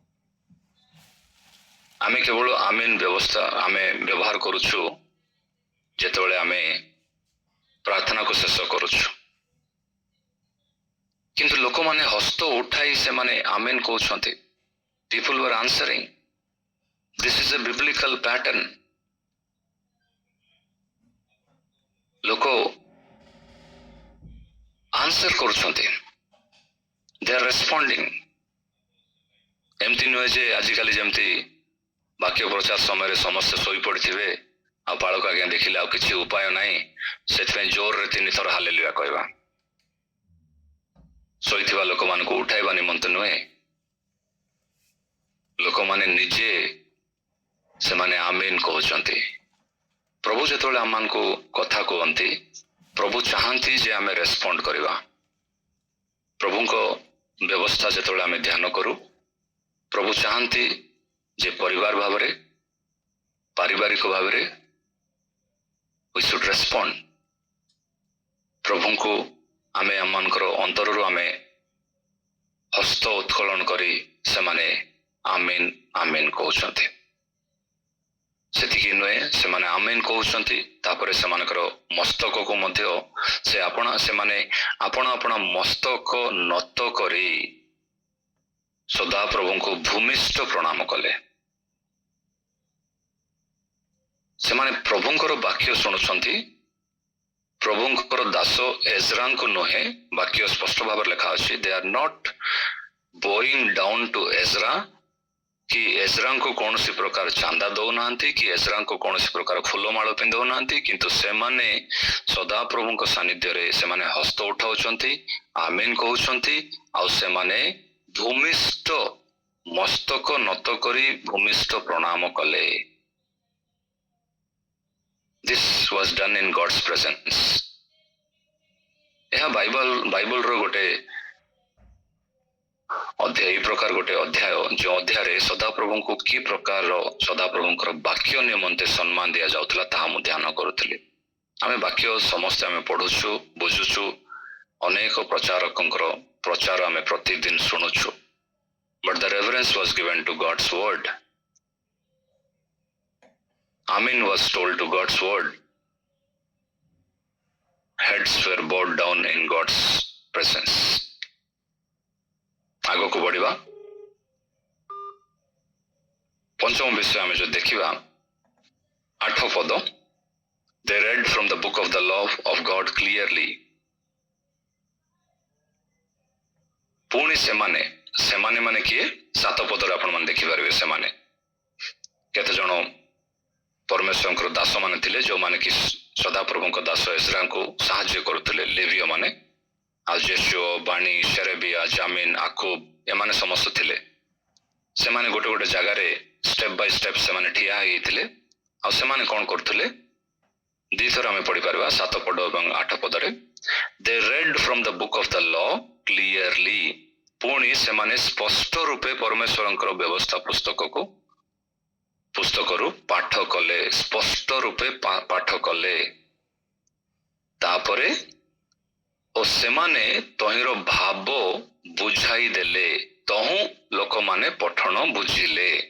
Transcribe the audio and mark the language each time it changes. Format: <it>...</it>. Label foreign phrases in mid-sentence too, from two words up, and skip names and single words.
<or>ଆମେ କେବଳ ଆମେନ ବ୍ୟବହାର କରୁଛୁ ଯେତେବେଳେ ଆମେ ପ୍ରାର୍ଥନାକୁ ଶେଷ କରୁଛୁ, କିନ୍ତୁ ଲୋକମାନେ ହସ୍ତ ଉଠାଇ ସେମାନେ ଆମେନ୍ କହୁଛନ୍ତି।</or> <en>People were answering. This is a biblical pattern.</en> <or>ଲୋକ ଆନ୍ସର କରୁଛନ୍ତି,</or> <en>they are responding.</en> <or>ଏମିତି ନୁହେଁ ଯେ ଆଜିକାଲି ଯେମିତି ବାକ୍ୟ ପ୍ରଚାର ସମୟରେ ସମସ୍ତେ ଶୋଇପଡ଼ିଥିବେ, ଆଉ ବାଳକ ଆଜ୍ଞା ଦେଖିଲେ ଆଉ କିଛି ଉପାୟ ନାହିଁ, ସେଥିପାଇଁ ଜୋରରେ 3 ଥର ହାଲେଲୁୟା କହିବା। ଶୋଇଥିବା ଲୋକମାନଙ୍କୁ ଉଠାଇବା ନିମନ୍ତେ ନୁହେଁ, ଲୋକମାନେ ନିଜେ ସେମାନେ ଆମେନ୍ କହୁଛନ୍ତି। ପ୍ରଭୁ ଯେତେବେଳେ ଆମମାନଙ୍କୁ କଥା କୁହନ୍ତି, ପ୍ରଭୁ ଚାହାନ୍ତି ଯେ ଆମେ ରେସ୍ପଣ୍ଡ କରିବା। ପ୍ରଭୁଙ୍କ ବ୍ୟବସ୍ଥା ଯେତେବେଳେ ଆମେ ଧ୍ୟାନ କରୁ, ପ୍ରଭୁ ଚାହାନ୍ତି ଯେ ପରିବାର ଭାବରେ, ପାରିବାରିକ ଭାବରେ</or> <en>we should respond।</en> <or>ପ୍ରଭୁଙ୍କୁ ଆମେ ଆମମାନଙ୍କର ଅନ୍ତରରୁ ଆମେ ହସ୍ତ ଉତ୍କଳନ କରି ସେମାନେ ଆମେନ୍ ଆମେନ୍ କହୁଛନ୍ତି। ସେତିକି ନୁହେଁ, ସେମାନେ ଆମେନ୍ କହୁଛନ୍ତି, ତାପରେ ସେମାନଙ୍କର ମସ୍ତକକୁ ମଧ୍ୟ ସେମାନେ ଆପଣ ମସ୍ତକ ନତ କରି ସଦାପ୍ରଭୁଙ୍କୁ ଭୂମିଷ୍ଠ ପ୍ରଣାମ କଲେ। ସେମାନେ ପ୍ରଭୁଙ୍କର ବାକ୍ୟ ଶୁଣୁଛନ୍ତି, ପ୍ରଭୁଙ୍କର ଦାସ ଏଜ୍ରାଙ୍କୁ ନୁହେଁ, ବାକ୍ୟ ସ୍ପଷ୍ଟ ଭାବରେ ଲେଖା ଅଛି,</or> <en>they are not bowing down to Ezra,</en> <or>କି ଏଜ୍ରାଙ୍କୁ କୌଣସି ପ୍ରକାର ଚାନ୍ଦା ଦଉନାହାନ୍ତି, କି ଏଜ୍ରାଙ୍କୁ କୌଣସି ପ୍ରକାର ଫୁଲମାଳ ପିନ୍ଧଉନାହାନ୍ତି, କିନ୍ତୁ ସେମାନେ ସଦାପ୍ରଭୁଙ୍କ ସାନ୍ନିଧ୍ୟରେ ସେମାନେ ହସ୍ତ ଉଠାଉଛନ୍ତି, ଆମେନ୍ କହୁଛନ୍ତି, ଆଉ ସେମାନେ ଭୂମିଷ୍ଠ ମସ୍ତକ ନତ କରି ଭୂମିଷ୍ଠ ପ୍ରଣାମ କଲେ।</or> <en>This was done in God's presence।</en> <or>ଏହା ବାଇବଲର ଗୋଟେ ଏଇ ପ୍ରକାର ଗୋଟେ ଅଧ୍ୟାୟ, ଯେଉଁ ଅଧ୍ୟାୟରେ ସଦାପ୍ରଭୁଙ୍କୁ କି ପ୍ରକାରର ସଦାପ୍ରଭୁଙ୍କର ବାକ୍ୟ ନିମନ୍ତେ ସମ୍ମାନ ଦିଆଯାଉଥିଲା ତାହା ମୁଁ ଧ୍ୟାନ କରୁଥିଲି। ଆମେ ବାକ୍ୟ ସମସ୍ତେ ଆମେ ପଢୁଛୁ, ବୁଝୁଛୁ, ଅନେକ ପ୍ରଚାରକଙ୍କର ପ୍ରଚାର ଆମେ ପ୍ରତିଦିନ ଶୁଣୁଛୁ,</or> <en>but the reverence was given to God's word। Amen was told to God's word। Heads were bowed down in God's presence।</en> <or>ଆଗକୁ ବଢିବା। ପଞ୍ଚମ ବିଷୟ ଆମେ ଯଦି ଦେଖିବା, 8 ପଦ,</or> <en>they read from the book of the law of God clearly।</en> <or>ପୁଣି ସେମାନେ ମାନେ କିଏ? 7 ପଦରେ ଆପଣ ମାନେ ଦେଖିପାରିବେ। ସେମାନେ କେତେ ଜଣ ପରମେଶ୍ୱରଙ୍କର ଦାସ ମାନେ ଥିଲେ, ଯେଉଁମାନେ କି ସଦାପ୍ରଭୁଙ୍କ ଦାସ ଏଜ୍ରାଙ୍କୁ ସାହାଯ୍ୟ କରୁଥିଲେ, ଲେବୀୟ ମାନେ, ଆଉ ଜେସୁଅ, ବାଣୀ, ସେରେବିଆ, ଜାମିନ୍, ଆକୁବ, ଏମାନେ ସମସ୍ତେ ଥିଲେ। ସେମାନେ ଗୋଟେ ଗୋଟେ ଜାଗାରେ</or> <en>step by step</en> <or>ସେମାନେ ଠିଆ ହେଇଥିଲେ, ଆଉ ସେମାନେ କ'ଣ କରୁଥିଲେ? 2 ଥର ଆମେ ପଢିପାରିବା, 7 ପଦ ଏବଂ 8 ପଦରେ,</or> <en>they read from the book of the law clearly।</en> <or>ପୁଣି ସେମାନେ ସ୍ପଷ୍ଟ ରୂପେ ପରମେଶ୍ୱରଙ୍କର ବ୍ୟବସ୍ଥା ପୁସ୍ତକରୁ ପାଠ କଲେ, ସ୍ପଷ୍ଟ ରୂପେ ପାଠ କଲେ। ତାପରେ ଓ ସେମାନେ ତହିଁର ଭାବ ବୁଝାଇ ଦେଲେ, ତହୁଁ ଲୋକମାନେ ପଠଣ ବୁଝିଲେ।</or>